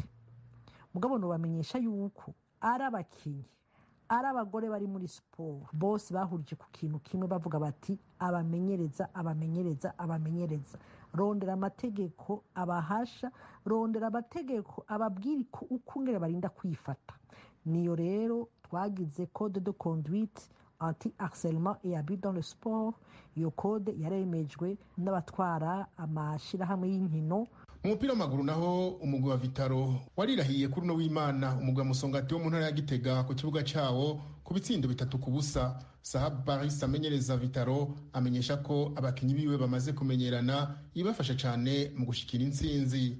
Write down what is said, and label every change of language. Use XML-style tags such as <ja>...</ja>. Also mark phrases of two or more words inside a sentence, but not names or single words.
<rn>Mugabo no bamenyesha yuko ari abakinyi, ari abagore bari muri siporo bose bahurije ku kintu kimwe bavuga bati abamenyereza. Rondera amategeko abahasha, rondera amategeko ababwira uko ngere barinda kwifata. Niyo rero twagize</rn> <fr>code de conduite anti-harcèlement et abus dans le sport.</fr> <rn>Iyo code yaremejwe n'abatwara amashirahamwe y'inkino. Mu mupira w'amaguru naho umugwi wa Vitaro warirahiye kuri no w'Imana umugwi wa Musongati wo mu ntara ya Gitega ku kibuga cawo ku bitsindo 3-0. Sahab Baris amenyereza Vitaro amenyesha ko abakinyi biwe bamaze kumenyerana ibafasha cyane mu gushikira intsinzi.</rn>